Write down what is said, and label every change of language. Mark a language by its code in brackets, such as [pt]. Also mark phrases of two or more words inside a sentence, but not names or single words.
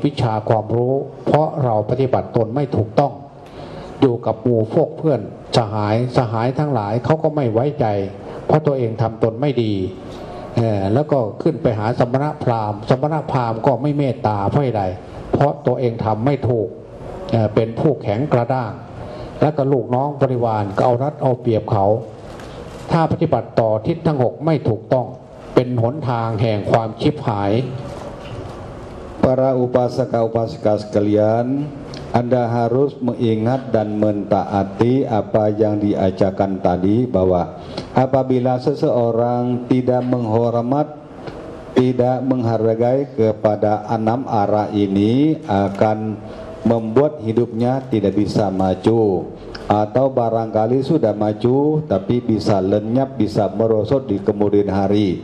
[th] วิชาความรู้เพราะเราปฏิบัติตนไม่ถูกต้องอยู่กับหมู่พวกเพื่อนสหายทั้งหลายเขาก็ไม่ไว้ใจเพราะตัวเองทำตนไม่ดีแล้วก็ขึ้นไปหาสมณพราหมณ์ก็ไม่เมตตาเพราะอะไรเพราะตัวเองทำไม่ถูกเป็นผู้แข็งกระด้างแล้วก็ลูกน้องบริวารก็เอารัดเอาเปรียบเขาถ้าปฏิบัติต่อทิศทั้ง 6ไม่ถูกต้องเป็นหนทางแห่งความชิบหาย [id] Para upasaka-upasika sekalian, Anda harus mengingat dan mentaati apa yang diajarkan tadi, bahwa apabila seseorang tidak menghormat, tidak menghargai kepada 6 arah ini, akan membuat hidupnya tidak bisa maju, atau barangkali sudah maju tapi bisa lenyap, bisa merosot di kemudian hari.